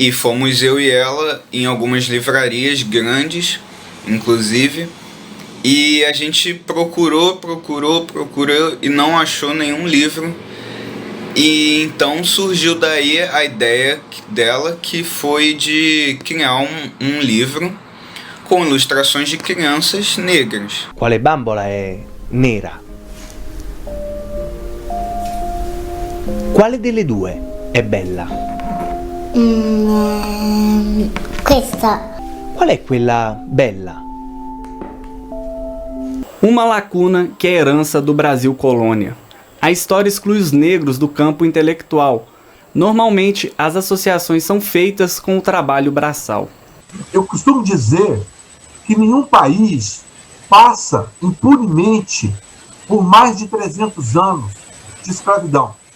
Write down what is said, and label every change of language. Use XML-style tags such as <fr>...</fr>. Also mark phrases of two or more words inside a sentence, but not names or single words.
<pt>E fomos eu e ela em algumas livrarias grandes, inclusive, e a gente procurou e não achou nenhum livro. E então surgiu daí a ideia dela, que foi de criar um livro com ilustrações de crianças negras.</pt> <it>Quale bambola è nera? Quale delle due è bella? Questa. Qual è quella bella?</it> <pt>Uma lacuna que é herança do Brasil colônia. A história exclui os negros do campo intelectual. Normalmente, as associações são feitas com o trabalho braçal. Eu costumo dizer que nenhum país passa impunemente por mais de 300 anos de escravidão.</pt>